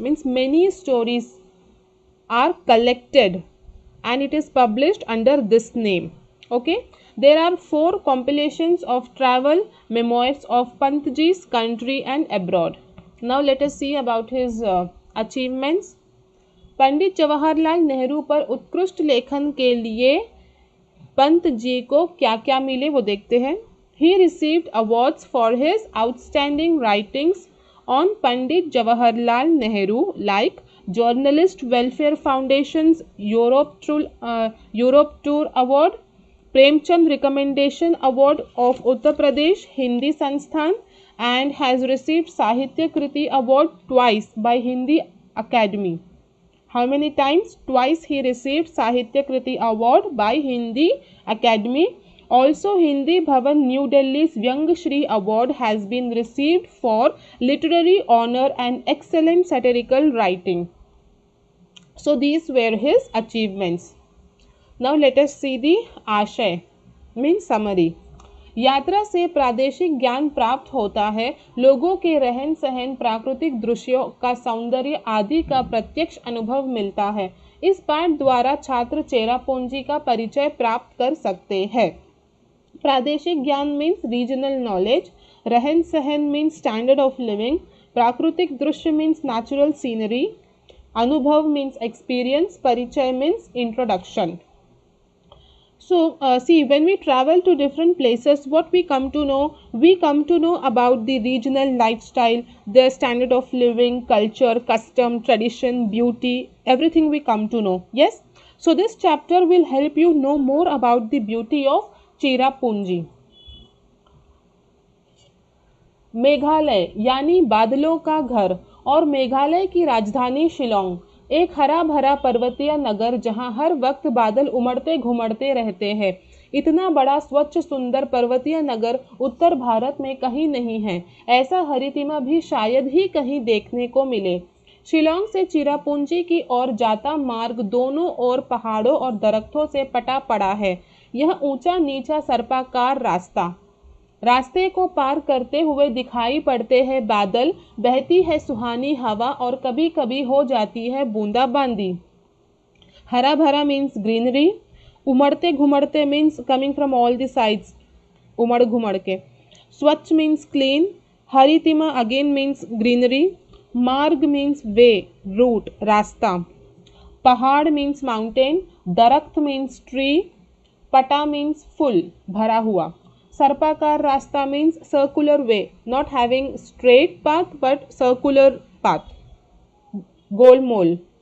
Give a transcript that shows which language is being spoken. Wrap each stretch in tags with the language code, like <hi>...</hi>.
<en>Means many stories are collected and it is published under this name. Okay, there are 4 compilations of travel memoirs of Pantji's country and abroad. Now let us see about his achievements.</en> <hi>Pandit Jawaharlal Nehru पर उत्कृष्ट लेखन के लिए पंत जी को क्या क्या मिले वो देखते हैं।</hi> <en>He received awards for his outstanding writings on Pandit Jawaharlal Nehru like Journalist Welfare Foundation's Europe Tour Award, Premchand Recommendation Award of Uttar Pradesh Hindi Sansthan, and has received Sahitya Kriti Award twice by Hindi Academy. How many times? Twice he received Sahitya Kriti Award by Hindi Academy. Also Hindi Bhavan New Delhi's Vyangshri Award has been received for literary honor and excellent satirical writing. So these were his achievements. Now let us see the आशय means summary.</en> <hi>यात्रा से प्रादेशिक ज्ञान प्राप्त होता है, लोगों के रहन सहन, प्राकृतिक दृश्यों का सौंदर्य आदि का प्रत्यक्ष अनुभव मिलता है। इस पाठ द्वारा छात्र चेरापूंजी का परिचय प्राप्त कर सकते हैं।</hi> <en>प्रादेशिक ज्ञान means regional knowledge, रहन सहन मीन्स स्टैंडर्ड ऑफ लिविंग, प्राकृतिक दृश्य मीन्स नेचुरल सीनरी, अनुभव मीन्स एक्सपीरियंस, परिचय means introduction. So see, when we travel to different places, what we come to know? We come to know about the regional lifestyle, their standard of living, culture, custom, tradition, beauty, everything we come to know. Yes? So this chapter will help you know more about the beauty of Cherrapunji.</en> <hi>Meghalaya यानी बादलों का घर और मेघालय की राजधानी शिलोंग एक हरा भरा पर्वतीय नगर जहां हर वक्त बादल उमड़ते घुमड़ते रहते हैं। इतना बड़ा स्वच्छ सुंदर पर्वतीय नगर उत्तर भारत में कहीं नहीं है। ऐसा हरितिमा भी शायद ही कहीं देखने को मिले। शिलोंग से चिरापुंजी की ओर जाता मार्ग दोनों ओर पहाड़ों और दरख्तों से पटा पड़ा है। यह ऊंचा नीचा सर्पाकार रास्ते को पार करते हुए दिखाई पड़ते हैं बादल, बहती है सुहानी हवा और कभी कभी हो जाती है बूंदाबांदी। हरा भरा</hi> <en>means greenery,</en> <hi>उमड़ते घुमड़ते</hi> <en>means coming from all the sides,</en> <hi>उमड़ घुमड़ के।</hi> <en>Swachh means clean. Haritima again means greenery. Marg means way, route, rasta. Pahad means mountain. Darakht means tree. Pata means full,</en> <hi>bhara hua.</hi> <en>Sarpakar rasta means circular way, not having straight path but circular path. Golmol.</en>